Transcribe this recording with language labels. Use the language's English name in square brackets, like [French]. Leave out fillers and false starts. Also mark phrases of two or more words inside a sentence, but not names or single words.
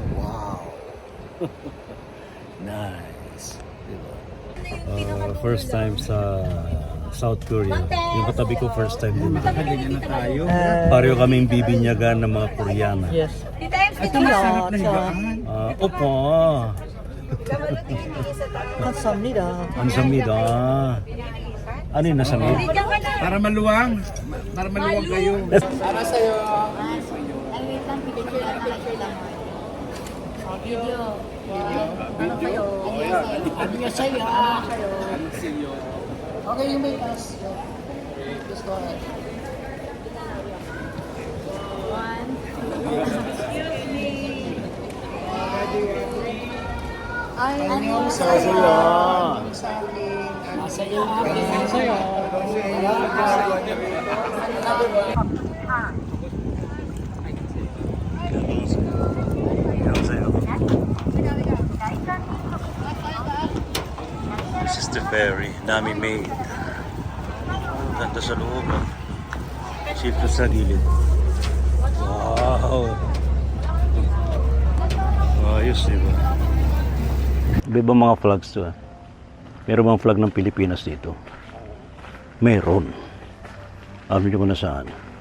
[English] Wow! Nice. Diba? First time sa South Korea. [Filipino] Yung katabi ko [English] first time [Filipino] din. Nakalinya na tayo. Pareho kaming bibinyagan ng mga Koreana. [English] Yes. [Filipino] Ito masarap na higaan. Opo. [Korean] 감사합니다. Kamsahamnida. [Filipino] Ano yung nasamid? Para maluwang. Para maluwang kayo. Para sa'yo. Ay, wait lang, picture lang. Video. Ano kayo? Ano niya sa'yo? [English] Okay, you make us. Just go ahead. One, two. Excuse me. [Filipino] Ay, ano sa'yo? Sa'yo. Sa'yo. [English] This is the ferry, Nami Maid. [Filipino] Ganda sa loob. Ship sa gilid. Wow! Ayos, diba? Iba mga flags to. Meron bang flag ng Pilipinas dito? Meron. Alam niyo kung nasaan?